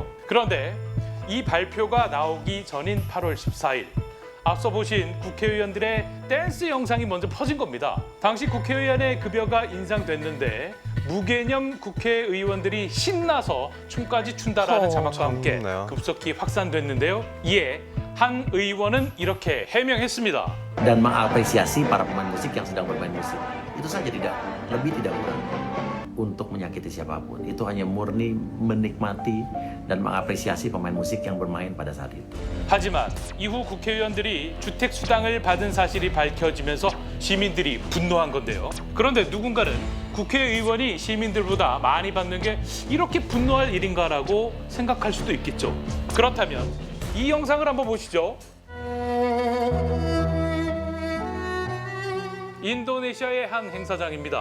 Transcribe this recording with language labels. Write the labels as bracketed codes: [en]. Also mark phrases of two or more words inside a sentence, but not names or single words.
[ko] 그런데 이 발표가 나오기 전인 8월 14일 앞서 보신 국회의원들의 댄스 영상이 먼저 퍼진 겁니다. 당시 국회의원의 급여가 인상됐는데 무개념 국회의원들이 신나서 춤까지 춘다라는 자막과 함께 좋네요. 급속히 확산됐는데요. 이에 한 의원은 이렇게 해명했습니다. [id] dan mengapresiasi para pemain musik yang sedang bermain musik. Itu saja, tidak lebih tidak kurang. Untuk menyakiti siapapun, itu hanya murni menikmati dan mengapresiasi pemain musik yang bermain pada saat itu. [ko] 하지만 이후 국회의원들이 주택수당을 받은 사실이 밝혀지면서 시민들이 분노한 건데요. 그런데 누군가는 국회의원이 시민들보다 많이 받는 게 이렇게 분노할 일인가라고 생각할 수도 있겠죠. 그렇다면 이 영상을 한번 보시죠. 인도네시아의 한 행사장입니다.